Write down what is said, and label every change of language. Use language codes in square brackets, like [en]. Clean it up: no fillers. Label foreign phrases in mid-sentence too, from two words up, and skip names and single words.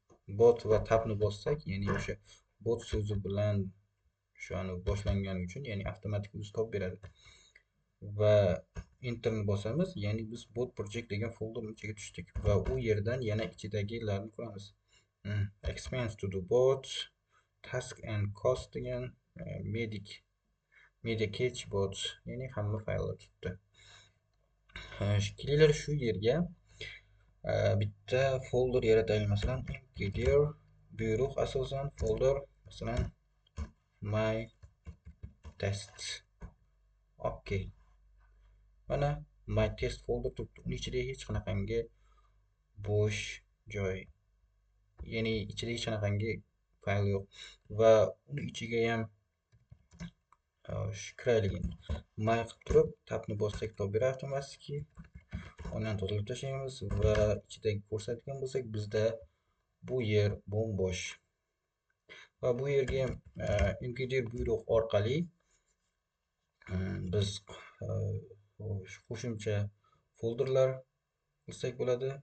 [uz] bot va tabni bossak, ya'ni o'sha bot so'zi bilan shuni boshlangani uchun, ya'ni avtomatik o'zi topib beradi. Va enterni bosamiz, ya'ni biz bot project degan folderning ichiga tushdik va u yerdan yana ichidagilarni ko'ramiz. [en] Expense to the bot, task and cost [uz] degan, [en] media cache bot, [uz] ya'ni hamma fayllar turibdi. Kelinglar shu yerga bitta folder yarataylik. Masalan, mkdir buyruq asosan folder, masalan my test. Okay. Mana my test folder turibdi. Uning ichida hech qanaqangi bo'sh joy, ya'ni ichida hech qanaqangi fayl yo'q va uni ichiga ham kiraylik. My qilib turib tabni bossak topib beradi avtomatik. Uni tozalab tashlaymiz va ichidagi ko'rsatgan bo'lsak, bizda bu yer bo'sh va bu yerga mkdir buyruq orqali biz qo'shimcha folderlar qilsak bo'ladi.